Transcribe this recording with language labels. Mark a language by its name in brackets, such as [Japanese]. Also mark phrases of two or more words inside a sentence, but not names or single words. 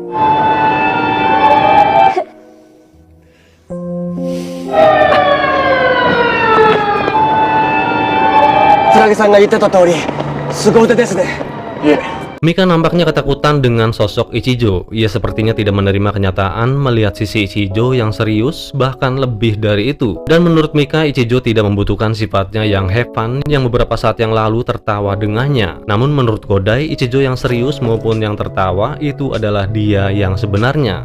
[Japanese] 桜木さんが言ってた通り、凄腕ですね。いえ。 [Indonesian] Mika nampaknya ketakutan dengan sosok Ichijo. Ia sepertinya tidak menerima kenyataan melihat sisi Ichijo yang serius, bahkan lebih dari itu. Dan menurut Mika, Ichijo tidak membutuhkan sifatnya yang [English] have fun [Indonesian] yang beberapa saat yang lalu tertawa dengannya. Namun menurut Godai, Ichijo yang serius maupun yang tertawa itu adalah dia yang sebenarnya.